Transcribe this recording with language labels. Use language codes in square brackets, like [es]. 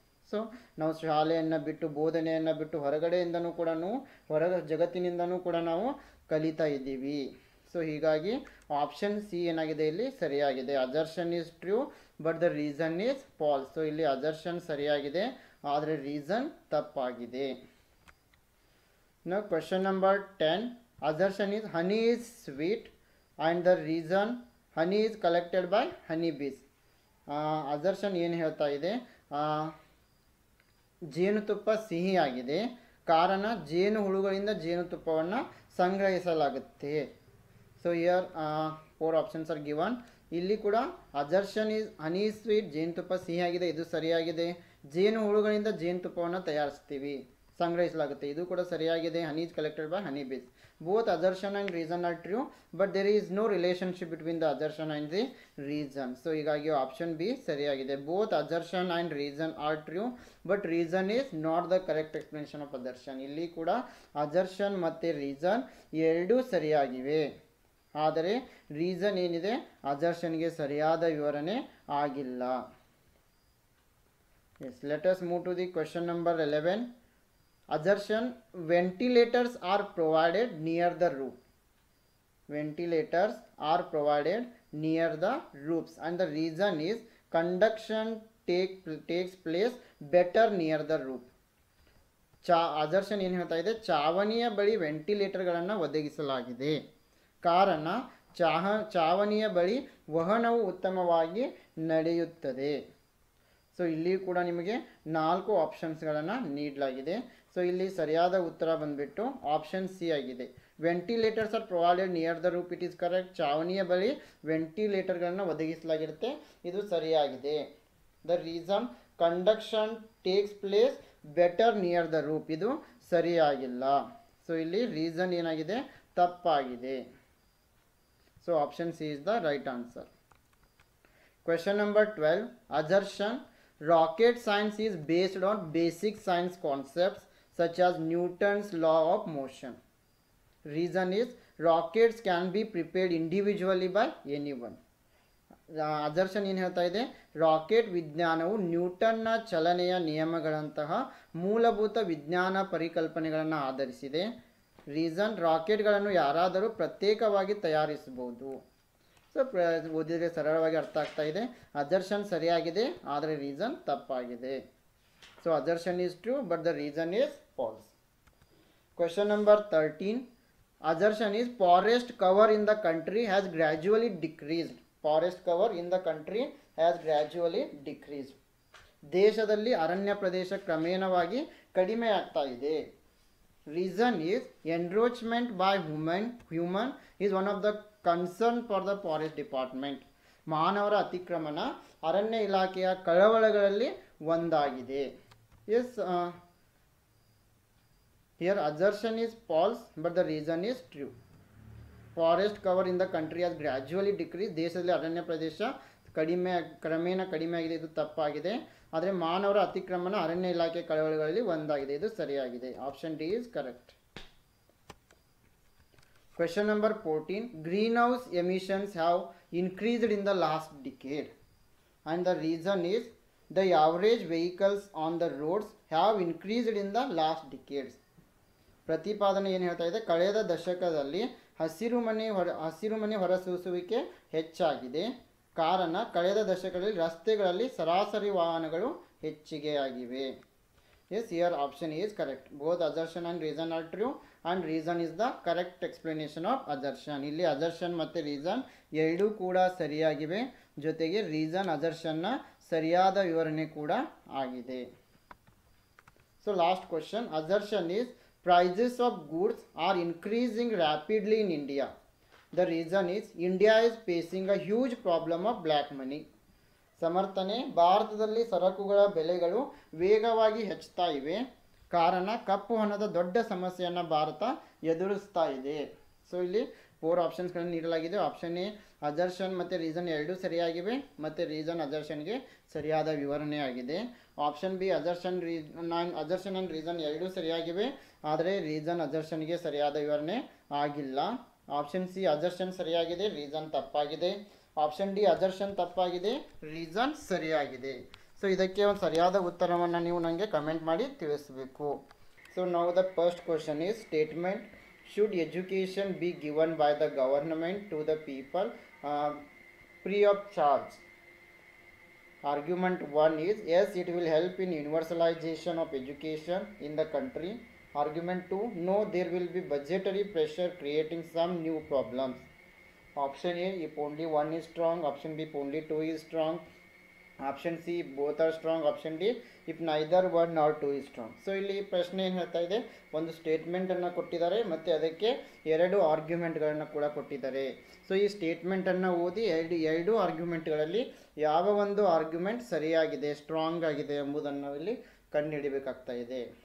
[kn] So ನಾವು ಶಾಲೆಯನ್ನು ಬಿಟ್ಟು, ಬೋಧನೆಯನ್ನು ಬಿಟ್ಟು ಹೊರಗಡೆಯಿಂದನೂ ಕೂಡ, ಜಗತ್ತಿನಿಂದನೂ ಕೂಡ ನಾವು ಕಲಿತಾ ಇದ್ದೀವಿ. ಸೊ ಹೀಗಾಗಿ ಆಪ್ಷನ್ ಸಿ ಏನಾಗಿದೆ ಇಲ್ಲಿ ಸರಿಯಾಗಿದೆ. [en] Assertion is true but the reason is false. [kn] So ಇಲ್ಲಿ ಅಸರ್ಷನ್ ಸರಿಯಾಗಿದೆ, ಆದರೆ ರೀಸನ್ ತಪ್ಪಾಗಿದೆ. [en] Now question number 10. Assertion is honey is sweet and the reason honey is collected by honey bees. [kn] Assertion ಏನು ಹೇಳ್ತಾ ಇದೆ, ಜೇನುತುಪ್ಪ ಸಿಹಿಯಾಗಿದೆ, ಕಾರಣ ಜೇನು ಹುಳುಗಳಿಂದ ಜೇನುತುಪ್ಪವನ್ನು ಸಂಗ್ರಹಿಸಲಾಗುತ್ತೆ. [en] So here 4 options are given. [kn] ಇಲ್ಲಿ ಕೂಡ [en] assertion is honey is sweet, [kn] ಜೇನುತುಪ್ಪ ಸಿಹಿಯಾಗಿದೆ, ಇದು ಸರಿಯಾಗಿದೆ. ಜೇನು ಹುಳುಗಳಿಂದ ಜೇನುತುಪ್ಪವನ್ನು ತಯಾರಿಸ್ತೀವಿ, ಸಂಗ್ರಹಿಸಲಾಗುತ್ತೆ, ಇದು ಕೂಡ ಸರಿಯಾಗಿದೆ. [en] Honey is collected by honey bees. Both assertion and reason are true but there is no relationship between the assertion and the reason. [kn] So ಹೀಗಾಗಿ ಆಪ್ಷನ್ ಬಿ ಸರಿಯಾಗಿದೆ. [en] Both assertion and reason are true but reason is not the correct explanation of assertion. [kn] ಇಲ್ಲಿ ಕೂಡ assertion ಮತ್ತು reason ಎರಡೂ ಸರಿಯಾಗಿವೆ, ಆದರೆ reason ಏನಿದೆ ಅಸರ್ಷನ್ಗೆ ಸರಿಯಾದ ವಿವರಣೆ ಆಗಿಲ್ಲ. [en] Yes, let us move to the question number 11. Assertion, ventilators are provided near the roof. Ventilators are provided near the roofs and the reason is conduction takes place better near the roof. [kn] Assertion ಏನು ಹೇಳ್ತಾ ಇದೆ, ಚಾವಣಿಯ ಬಳಿ ವೆಂಟಿಲೇಟರ್ಗಳನ್ನು ಒದಗಿಸಲಾಗಿದೆ, ಕಾರಣ ಚಾವಣಿಯ ಬಳಿ ವಹನವು ಉತ್ತಮವಾಗಿ ನಡೆಯುತ್ತದೆ. ಸೊ ಇಲ್ಲಿ ಕೂಡ ನಿಮಗೆ 4 ಆಪ್ಷನ್ಸ್ಗಳನ್ನು ನೀಡಲಾಗಿದೆ. ಸೊ ಇಲ್ಲಿ ಸರಿಯಾದ ಉತ್ತರ ಬಂದುಬಿಟ್ಟು ಆಪ್ಷನ್ ಸಿ ಆಗಿದೆ. [en] Ventilators are provided near the roof, it is correct. [kn] ಚಾವಣಿಯ ಬಳಿ ವೆಂಟಿಲೇಟರ್ಗಳನ್ನು ಒದಗಿಸಲಾಗಿರುತ್ತೆ, ಇದು ಸರಿಯಾಗಿದೆ. [en] the reason conduction takes place better near the roof, [kn] ಇದು ಸರಿಯಾಗಿಲ್ಲ. ಸೊ ಇಲ್ಲಿ ರೀಸನ್ ಏನಾಗಿದೆ, ತಪ್ಪಾಗಿದೆ. [en] So option C is the right answer. Question number 12. Assertion, rocket science is based on basic science concepts such as Newton's law of motion. Reason is rockets can be prepared individually by anyone. [kn] Assertion ಏನು ಹೇಳ್ತಾ ಇದೆ, rocket ವಿಜ್ಞಾನವು ನ್ಯೂಟನ್ನ ಚಲನೆಯ ನಿಯಮಗಳಂತಹ ಮೂಲಭೂತ ವಿಜ್ಞಾನ ಪರಿಕಲ್ಪನೆಗಳನ್ನು ಆಧರಿಸಿದೆ. Reason, ರಾಕೆಟ್ಗಳನ್ನು ಯಾರಾದರೂ ಪ್ರತ್ಯೇಕವಾಗಿ ತಯಾರಿಸಬಹುದು. ಸೊ ಓದಿದರೆ ಸರಳವಾಗಿ ಅರ್ಥ ಆಗ್ತಾ ಇದೆ. ಅಜರ್ಷನ್ ಸರಿಯಾಗಿದೆ, ಆದರೆ ರೀಸನ್ ತಪ್ಪಾಗಿದೆ. [en] So assertion is true but the reason is false. Question number 13. Assertion is forest cover in the country has gradually decreased. Forest cover in the country has gradually decreased. [kn] ದೇಶದಲ್ಲಿ ಅರಣ್ಯ ಪ್ರದೇಶ ಕ್ರಮೇಣವಾಗಿ ಕಡಿಮೆ ಆಗ್ತಾ ಇದೆ. [en] Reason is encroachment by human is one of the concern for the forest department. [kn] ಮಾನವರ ಅತಿಕ್ರಮಣ ಅರಣ್ಯ ಇಲಾಖೆಯ ಕಳವಳಗಳಲ್ಲಿ ಒಂದಾಗಿದೆ. [en] Yes, here assertion is false but the reason is true. Forest cover in the country has gradually decreased. [kn] ದೇಶದಲ್ಲಿ ಅರಣ್ಯ ಪ್ರದೇಶ ಕ್ರಮೇಣ ಕಡಿಮೆ ಆಗಿದೆ, ಇದು ತಪ್ಪಾಗಿದೆ. ಆದರೆ ಮಾನವರ ಅತಿಕ್ರಮಣ ಅರಣ್ಯ ಇಲಾಖೆ ಕಳವಳಗಳಲ್ಲಿ ಒಂದಾಗಿದೆ, ಇದು ಸರಿಯಾಗಿದೆ. [en] Option D is correct. Question number 14. Greenhouse emissions have increased in the last decade and the reason is the average vehicles on the roads have increased in the last decades. [kn] ಪ್ರತಿಪಾದನೆ ಏನು ಹೇಳ್ತಾ ಇದೆ, ಕಳೆದ ದಶಕದಲ್ಲಿ ಹಸಿರುಮನೆ ಹೊರಸೂಸುವಿಕೆ ಹೆಚ್ಚಾಗಿದೆ. ಕಾರಣ, ಕಳೆದ ದಶಕದಲ್ಲಿ ರಸ್ತೆಗಳಲ್ಲಿ ಸರಾಸರಿ ವಾಹನಗಳು ಹೆಚ್ಚಿಗೆಯಾಗಿವೆ. [en] Yes, here option is correct. Both assertion and reason are true and reason is the correct explanation of assertion. [kn] ಇಲ್ಲಿ ಅಜರ್ಷನ್ ಮತ್ತು ರೀಸನ್ ಎರಡೂ ಕೂಡ ಸರಿಯಾಗಿವೆ, ಜೊತೆಗೆ ರೀಸನ್ ಅಜರ್ಷನ್ನ ಸರಿಯಾದ ವಿವರಣೆ ಕೂಡ ಆಗಿದೆ. [en] So last question. Assertion is prices of goods are increasing rapidly in India. The reason is India is facing a huge problem of black money. [kn] ಸಮರ್ಥನೆ, ಭಾರತದಲ್ಲಿ ಸರಕುಗಳ ಬೆಲೆಗಳು ವೇಗವಾಗಿ ಹೆಚ್ಚುತ್ತಾ ಇವೆ. ಕಾರಣ, ಕಪ್ಪು ಹಣದ ದೊಡ್ಡ ಸಮಸ್ಯೆಯನ್ನು ಭಾರತ ಎದುರಿಸ್ತಾ ಇದೆ. ಸೊ ಇಲ್ಲಿ 4 ಆಪ್ಷನ್ಸ್ಗಳನ್ನು ನೀಡಲಾಗಿದೆ. ಆಪ್ಷನ್ ಎ ಅಜರ್ಷನ್ ಮತ್ತು ರೀಸನ್ ಎರಡೂ ಸರಿಯಾಗಿವೆ ಮತ್ತು ರೀಸನ್ ಅಜರ್ಷನ್ಗೆ ಸರಿಯಾದ ವಿವರಣೆ ಆಗಿದೆ. Option B assertion and reason ಎರಡೂ ಸರಿಯಾಗಿವೆ, ಆದರೆ ರೀಸನ್ ಅಜರ್ಷನ್ಗೆ ಸರಿಯಾದ ವಿವರಣೆ ಆಗಿಲ್ಲ. ಆಪ್ಷನ್ ಸಿ ಅಜರ್ಷನ್ ಸರಿಯಾಗಿದೆ, ರೀಸನ್ ತಪ್ಪಾಗಿದೆ. ಆಪ್ಷನ್ ಡಿ ಅಜರ್ಷನ್ ತಪ್ಪಾಗಿದೆ, ರೀಸನ್ ಸರಿಯಾಗಿದೆ. ಸೊ ಇದಕ್ಕೆ ಒಂದು ಸರಿಯಾದ ಉತ್ತರವನ್ನು ನೀವು ನನಗೆ ಕಮೆಂಟ್ ಮಾಡಿ ತಿಳಿಸಬೇಕು. [en] So now the first question is statement should education be given by the government to the people free of charge? Argument 1 is yes, it will help in universalization of education in the country. Argument 2, no, there will be budgetary pressure creating some new problems. Option A, if only 1 is strong. Option B, if only 2 is strong. Option C both are strong. Option D if neither 1 or 2 is strong. [kn] So ಇಲ್ಲಿ ಪ್ರಶ್ನೆ ಏನು ಹೇಳ್ತಾ ಇದೆ, ಒಂದು ಸ್ಟೇಟ್ಮೆಂಟನ್ನು ಕೊಟ್ಟಿದ್ದಾರೆ ಮತ್ತು ಅದಕ್ಕೆ 2 ಆರ್ಗ್ಯುಮೆಂಟ್ಗಳನ್ನು ಕೂಡ ಕೊಟ್ಟಿದ್ದಾರೆ. ಸೊ ಈ ಸ್ಟೇಟ್ಮೆಂಟನ್ನು ಓದಿ ಎರಡು ಆರ್ಗ್ಯುಮೆಂಟ್ಗಳಲ್ಲಿ ಯಾವ ಒಂದು ಆರ್ಗ್ಯುಮೆಂಟ್ ಸರಿಯಾಗಿದೆ, ಸ್ಟ್ರಾಂಗ್ ಆಗಿದೆ ಎಂಬುದನ್ನು ಇಲ್ಲಿ ಕಂಡುಹಿಡಿಬೇಕಾಗ್ತಾ ಇದೆ.